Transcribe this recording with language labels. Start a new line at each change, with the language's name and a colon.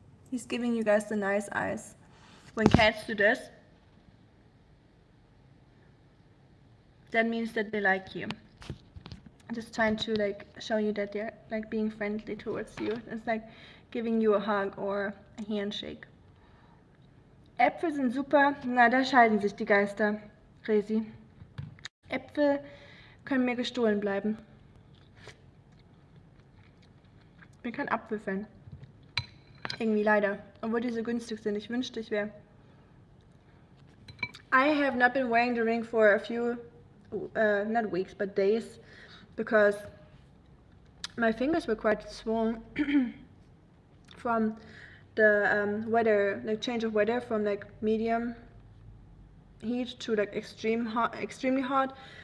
English: He's giving you guys the nice eyes. When cats do this, that means that they like you. Just trying to like show you that they're like being friendly towards you. It's like giving you a hug or a handshake.
German: Äpfel sind super. Na, da scheiden sich die Geister. Crazy. Äpfel können mir gestohlen bleiben. Ich bin kein Apfelfan. Irgendwie leider. Obwohl die so günstig sind. Ich wünschte, ich wäre.
English: I have not been wearing the ring for a few, not weeks, but days, because my fingers were quite swollen from the weather, like change of weather from like medium heat to like extremely hot.